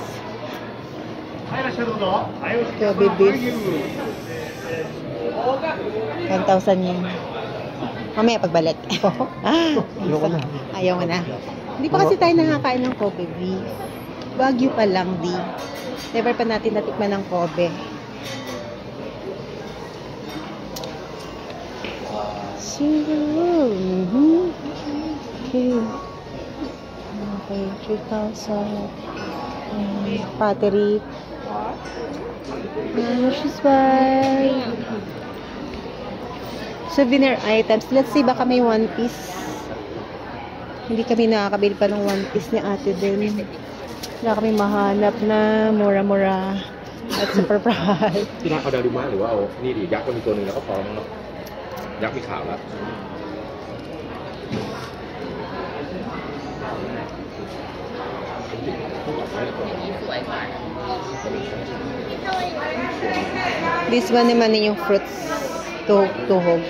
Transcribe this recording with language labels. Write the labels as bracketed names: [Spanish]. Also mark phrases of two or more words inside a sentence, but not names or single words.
[English] Kobe beef. [Filipino] 1,000 yun. Mamaya pagbalik. Ayoko na. Ayaw mo na. Hindi pa kasi tayo nakakain ng Kobe beef. Wagyu pa lang, di. Never pa natin natikman ng Kobe. [English] Single. Okay. Okay, 3,000. Pottery. Which is why souvenir items. Let's see, [Filipino] baka may one piece. Hindi kami nakakabili pa ng one piece ni ate din. Wala kami mahanap na mura-mura at [English] super price. [Thai] ที่ร้านเอาดารุมะหรือว่าเอานี่ดิยักษ์ก็มีตัวหนึ่งแล้วก็พอมั้งเนาะยักษ์มีขาวแล้ว [English] This one [Filipino] naman yung fruits tuhog.